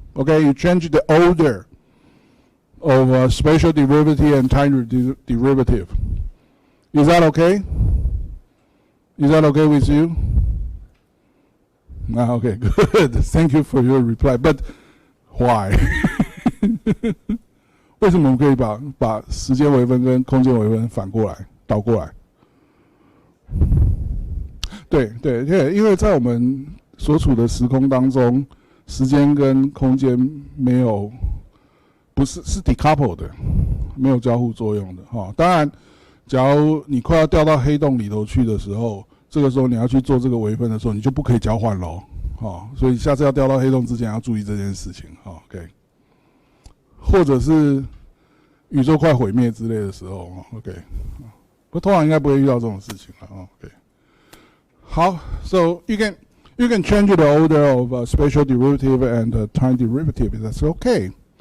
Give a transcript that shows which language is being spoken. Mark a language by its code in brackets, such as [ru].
[en] Okay, you change the order of spatial derivative and time derivative. Is that okay? Is that okay with you? Okay, good. Thank you for your reply. But why? [zh] 为什么我们可以把时间微分跟空间微分反过来倒过来？对，因为在我们所处的时空当中，时间跟空间没有是 decoupled 的，没有交互作用的哈。当然，假如你快要掉到黑洞里头去的时候，这个时候你要去做这个微分的时候，你就不可以交换喽。所以下次要掉到黑洞之前要注意这件事情。 OK。或者是宇宙快毁灭之类的时候 ，OK， 不通常应该不会遇到这种事情了 ，OK。 [en] 好 ，So you can change the order of spatial derivative and time derivative. That's okay.